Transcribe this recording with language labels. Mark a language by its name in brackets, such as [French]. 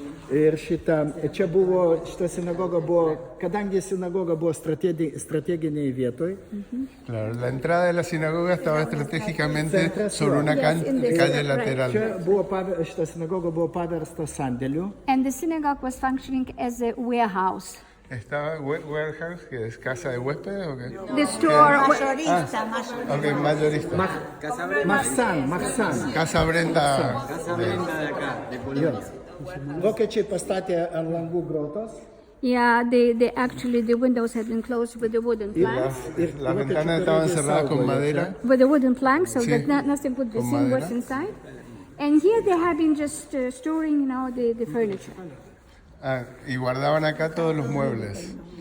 [Lithuanian] Ir šita sinagoga buvo, kadangi sinagoga buvo strateginiai vietoj. [Spanish] Claro, la entrada de la sinagoga estaba estratégicamente sobre una calle lateral. [Lithuanian] Šita sinagoga buvo paversta sandėliu. [English] And the synagogue was functioning as a warehouse. [Spanish] ¿Estaba warehouse, que es casa de huéspedes o qué? [English] The store. [Spanish] Mayorista. Ok, mayorista. [Hebrew] Mahsan. [Spanish] Casa Brenda. Casa Brenda de acá, de Colombia. [Lithuanian] Vokiečiai pastatė ant langų grotos. [English] Yeah, the windows had been closed with the wooden planks. [Spanish] Las ventanas estaban cerradas con madera. [English] With the wooden planks, so that nothing could be seen what's inside. And here they have been just storing, the furniture. [Spanish] Y guardaban acá todos los muebles.